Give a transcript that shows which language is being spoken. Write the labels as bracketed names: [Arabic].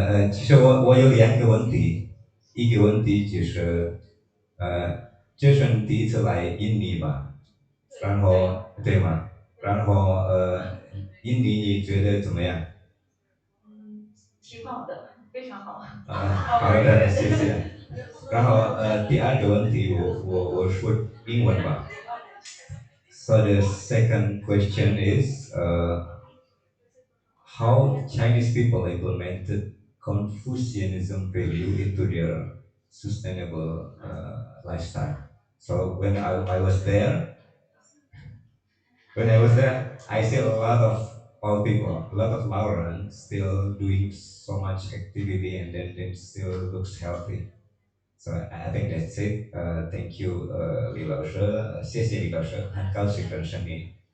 [Chinese] 其实我有两个问题，一个问题就是这是你第一次来印尼吧？然后对吗？然后印尼你觉得怎么样？挺好的，非常好。好的，谢谢。然后第二个问题我说英文吧。 [English] So the second question is how Chinese people implemented Confucianism value into their sustainable lifestyle. So I was there, I see a lot of old people, a lot of Lauren still doing so much activity and then still looks healthy. So I think that's it. Thank you, [Chinese] 李老师，谢谢李老师，很高兴认识你。